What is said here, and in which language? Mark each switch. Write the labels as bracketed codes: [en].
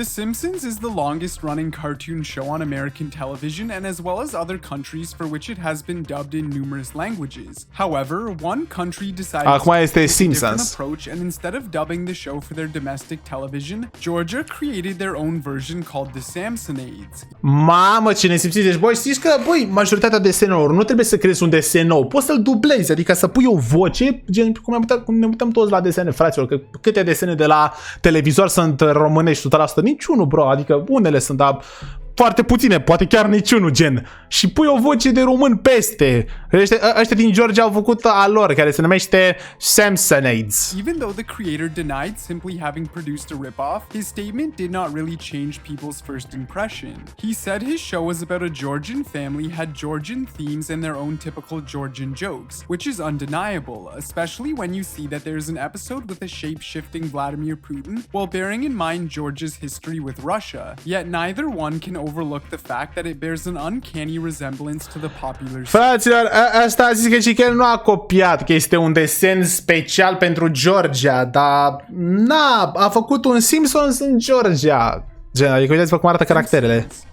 [en] The Simpsons is the longest running cartoon show on American television, and as well as other countries for which it has been dubbed in numerous languages. However, one country decided to take a different approach, and instead of dubbing the show for their domestic television, Georgia created their own version called The Samsonades. [ro] Mamă, ce nesimțit. Deci, băi, știți că, băi, majoritatea desenelor nu trebuie să creezi un desen nou. Poți să-l dublezi, adică să pui o voce, gen cum ne uităm toți la desene, fraților, că câte desene de la televizor sunt românești 100%, niciunul, bro, adică unele sunt, dar foarte puține, poate chiar niciunul, gen. Și pui o voce de român peste. Ăștia din Georgia au făcut a lor, care se numește Samsonades. [en] Even though the creator denied simply having produced a rip-off, his statement did not really change people's first impression. He said his show was about a Georgian family, had Georgian themes and their own typical Georgian jokes, which is undeniable, especially when you see that there's an episode with a shape-shifting Vladimir Putin, while bearing in mind Georgia's history with Russia. Yet neither one can overlook the fact that it bears an uncanny resemblance to the popular. [ro] Fraților, asta a zis că el nu a copiat, că este un desen special pentru Georgia, dar a făcut un Simpsons în Georgia. Gen, adică uitați-vă cum arată caracterele.